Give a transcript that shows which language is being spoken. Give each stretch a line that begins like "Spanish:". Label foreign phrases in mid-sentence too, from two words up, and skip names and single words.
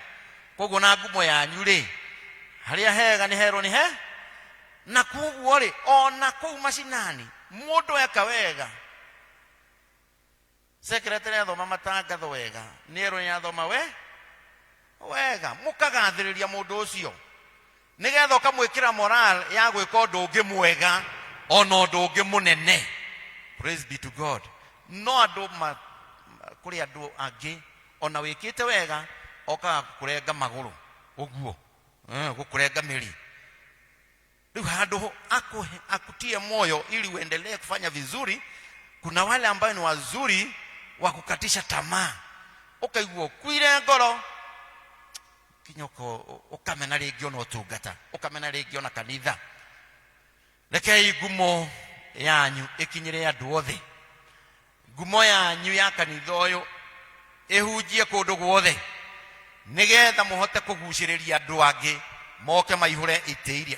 Kikuyu: Koguo na ngumo yanyu rĩ, harĩa hega nĩ herwo nĩ he, na koguo rĩ ona kũu macinani mũndũ eka wega, secretary athoma matangatho wega, nĩ erwo nĩ athoma wega, mũkagathĩrĩria mũndũ ũcio nĩgetha ũkamwĩkĩra moral ya gwĩka ũndũ ũngĩ mwega ona ũndũ ũngĩ mũnene.
English: Praise be to God.
Kikuyu: No andũ kũrĩ andũ angĩ ona wĩkĩte wega okaga kũrenga magũrũ ũguo, gukurenga miri. Riu handu akutie moyo
Swahili: ili uendelee kufanya vizuri, kuna wale ambao ni wazuri wa kukatisha tamaa.
Kikuyu: Ukaigua kuire ngoro kinyoko, ukamena ringi no tungata, ukamena ringi na kanitha. Rekei ngumo yanyu ikinyire andu othe. Ngumo yanyu ya kanitha uyu ihunjie kundu guothe, nigetha muhote kuguciriria andu angi moke maihure itiiria.